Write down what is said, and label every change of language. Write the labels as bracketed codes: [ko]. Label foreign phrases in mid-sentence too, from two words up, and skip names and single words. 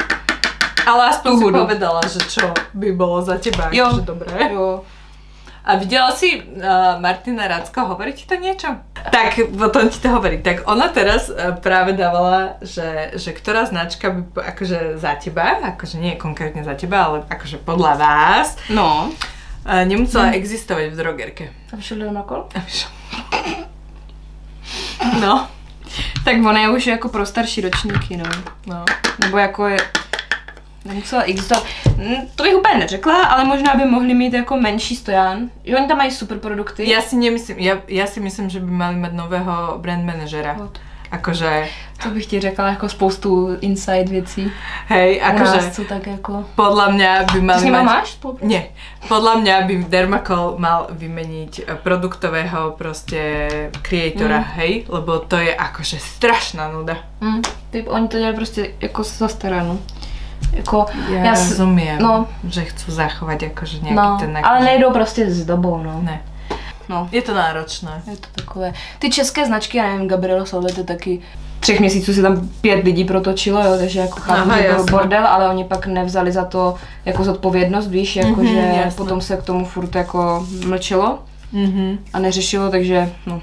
[sk] Ale aspoň si povedala, že čo by bolo za teba, akože dobré. [cs] Jo. A viděla si [sk] Martina Racko, hovorí ti to niečo? Tak potom ti to hovorí. Tak ona teraz práve dávala, že ktorá značka by akože za teba, akože nie konkrétne za teba, ale akože podľa vás, no, nemusela existovať v drogerke. [cs] A vyšel Dermacol? A vyšel. No. Tak ona je už jako pro starší ročníky, no. Nebo jako je... Nemusela existovat. To bych úplně neřekla, ale možná by mohli mít jako menší stojan. Že oni tam mají super produkty. [sk] Ja si myslím, že by mali mať nového brand manažera. Akože... [cs] To bych ti řekla jako spoustu inside věcí. [sk] Hej, akože... [cs] Co tak jako... [sk] Podľa mňa by mali mať... [cs] Ty s nima máš spoluprácu? [sk] Nie. Podľa mňa by Dermacol mal vymeniť produktového proste creatora, hej? Lebo to je akože strašná nuda. [cs] Oni to dělají prostě jako zastarano. Jako, [sk] ja rozumiem, že chcú zachovať akože nejaký ten... [cs] ale nejdou prostě s dobou, no. Ne. No. Je to náročné. Je to takové. Ty české značky, já nevím, Gabriela Salvete taky 3 měsíců si tam 5 lidí protočilo, jo, takže jako chápu, že byl bordel, ale oni pak nevzali za to jako zodpovědnost, víš, jako že potom se k tomu furt jako mlčelo a neřešilo, takže no.